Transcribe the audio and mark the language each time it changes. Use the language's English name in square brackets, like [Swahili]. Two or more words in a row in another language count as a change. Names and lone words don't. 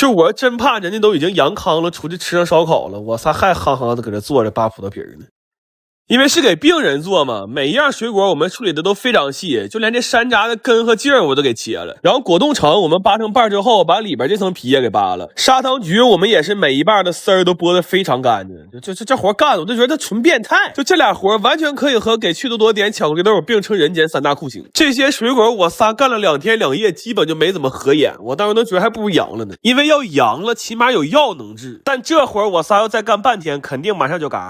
[Chinese] 就我真怕人家都已經陽康了，出去吃上燒烤了，我仨還夯夯的搁這坐着扒葡萄皮呢。因為是給病人做嘛，每一樣水果我們處理的都非常細，就連這山楂的根和茎我都給切了。然後果凍橙我們扒成瓣之後，把裡邊這層皮也給扒了。砂糖橘我們也是每一瓣的絲兒都剝得非常乾淨。這活幹的我就覺得纯變態。就這倆活完全可以和給趣多多點巧克力豆並稱人間3大酷刑。這些水果我仨幹了2天2夜，基本就沒怎麼合眼。我當時都覺得還不如陽了呢，因為要陽了起碼有藥能治，但這活我仨要再幹半天，肯定馬上就嘎。